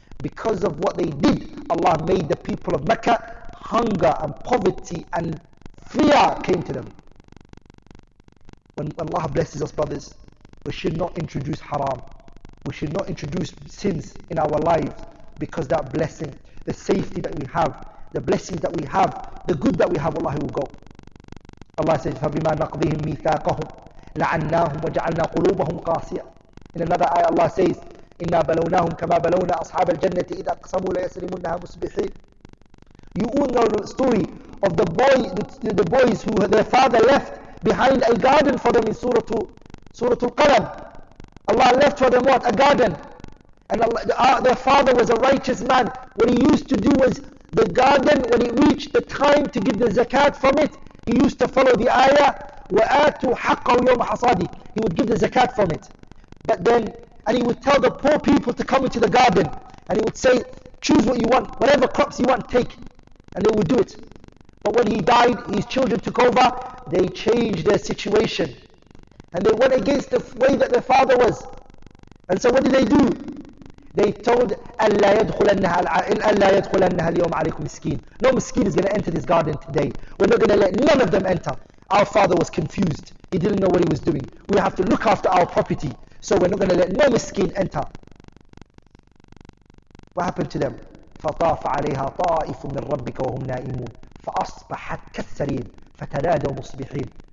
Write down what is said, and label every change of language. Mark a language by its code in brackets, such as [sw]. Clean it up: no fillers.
[en] Because of what they did, Allah made the people of Mecca, hunger and poverty and fear came to them. When Allah blesses us, brothers, we should not introduce haram. We should not introduce sins in our lives, because that blessing, the safety that we have, the blessings that we have, the good that we have, Allah will go. Allah says, [ar] فَبِمَا نَقْضِهِمْ مِيثَاقَهُمْ لَعَنَّاهُمْ وَجَعَلْنَا قُلُوبَهُم قَاسِيَةً. [en] In another ayah, Allah says, [ar] إِنَّا بَلَوْنَاهُمْ كَمَا بَلَوْنَا أَصْحَابَ الْجَنَّةِ إِذَا أَقْسَمُوا لَيَسْرِمُنَّهَا مُصْبِحِينَ. [en] You all know the story of the boys who their father left behind a garden for them in Surah Al-Qalam. Allah left for them what? A garden. And their father was a righteous man. What he used to do was, the garden, when it reached the time to give the zakat from it, he used to follow the ayah, [ar] وَآتُوا حَقَّهُ يَوْمَ حَصَادِهِ. [en] He would give the zakat from it. But then, and he would tell the poor people to come into the garden, and he would say, choose what you want, whatever crops you want, take. And they would do it. But when he died, his children took over, they changed their situation. And they went against the way that their father was. And so what did they do? They told, [ar] أَلَّا يَدْخُلَنَّهَا الْيَوْمَ عَلَيْكُمْ مِسْكِينٌ. [en] No miskin is going to enter this garden today. We're not going to let none of them enter. Our father was confused. He didn't know what he was doing. We have to look after our property. So we're not going to let no miskin enter. What happened to them? [ar] فَطَافَ عَلَيْهَا طَائِفٌ مِّن رَبِّكَ وَهُمْ نَائِمُونَ فَأَصْبَحَتْ كَالسَّرِيمِ فَتَنَادَوْا مُصْبِحِينَ.